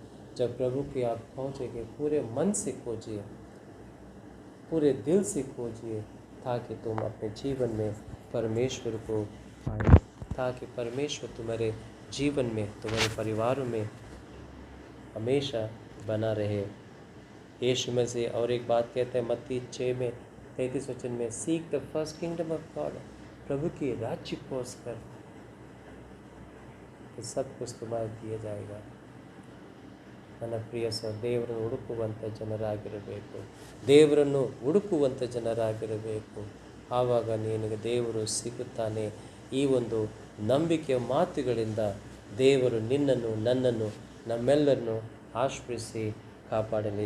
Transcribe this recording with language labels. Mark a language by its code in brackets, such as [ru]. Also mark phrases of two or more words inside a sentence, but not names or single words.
[hi] जब प्रभु की आप खोजेंगे, पूरे मन से खोजिए, पूरे दिल से खोजिए, ताकि तुम अपने जीवन में परमेश्वर को पाए, ताकि परमेश्वर तुम्हारे जीवन में, तुम्हारे परिवारों में हमेशा बना रहे। यीशु में से और एक बात कहते हैं मत्ती 6:33 वचन में, [en] seek the first kingdom of God, [hi] प्रभु की राज्य खोज कर सब कुछ तुम्हारे दिया जाएगा. [kn] ನನ್ನ ಪ್ರಿಯ ದೇವರನ್ನು ಹುಡುಕುವಂಥ ಜನರಾಗಿರಬೇಕು. ದೇವರನ್ನು ಹುಡುಕುವಂಥ ಜನರಾಗಿರಬೇಕು. ಆವಾಗ ನಿನಗೆ ದೇವರು ಸಿಗುತ್ತಾನೆ. ಈ ಒಂದು ನಂಬಿಕೆಯ ಮಾತುಗಳಿಂದ ದೇವರು ನಿನ್ನನ್ನು, ನನ್ನನ್ನು, ನಮ್ಮೆಲ್ಲರನ್ನು ಆಶ್ರಯಿಸಿ ಕಾಪಾಡಲಿ.